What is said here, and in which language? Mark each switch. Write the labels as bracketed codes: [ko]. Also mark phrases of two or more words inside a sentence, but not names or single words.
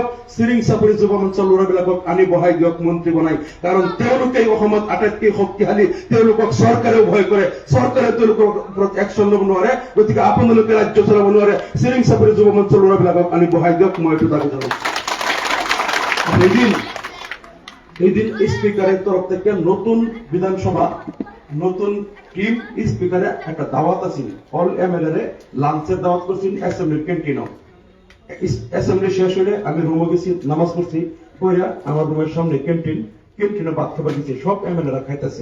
[as] চিৰিং চাপৰি যুৱ মঞ্চৰ ল'ৰাবিলাকক আনি বহাই দিয়ক মন্ত্ৰী বনাই, কাৰণ তেওঁলোকে অসমত আটাইতকৈ শক্তিশালী। তেওঁলোকক চৰকাৰেও ভয় কৰে, চৰকাৰে তেওঁলোকৰ ওপৰত একশ্যন ল'ব নোৱাৰে। গতিকে আপোনালোকে ৰাজ্য চলাব নোৱাৰে, চিৰিং চাপৰি যুৱ মঞ্চৰ ল'ৰাবিলাকক আনি বহাই দিয়ক। মই এইটো দাবী জনাইছো। [bn] এইদিন স্পিকারের তরফ থেকে নতুন বিধানসভা নতুন টিম স্পিকারে একটা দাওয়াত আছে, [en] all MLA lunch [bn] দাওয়াত করছেন অ্যাসেম্বলির ক্যান্টিনও। অ্যাসেম্বলি শেষ হলে আমি রুমে গেছি, নামাজ পড়ছি, পড়া আমার রুমের সামনে ক্যান্টিনে ভাত খাবার দিচ্ছে, সব এমএলএরা খাইতেছে।